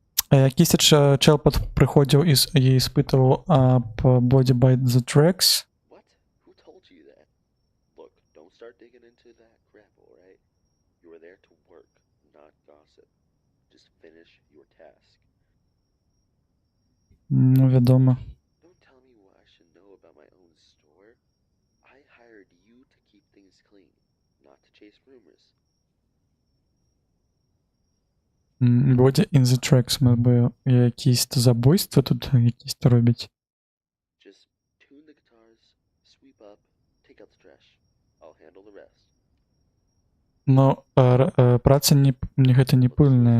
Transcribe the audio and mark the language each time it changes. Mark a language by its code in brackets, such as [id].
[uk] Якийсь чел приходив і спитував об Body by the Tracks. [en] What? Who told you that? Look, don't start digging into that crap, alright? You were there to work, not gossip. Just finish your task. [uk] Ну, відомо. [en] Don't tell me what I should know about my own store. I hired you to keep things clean, not to chase rumors. [be] Body in the Tracks, мабуть, якісь забойства тут якісь робить. [en] Just tune the guitars, sweep up, take out the trash. I'll handle the rest. [be] Но праца не гэта не пыльная,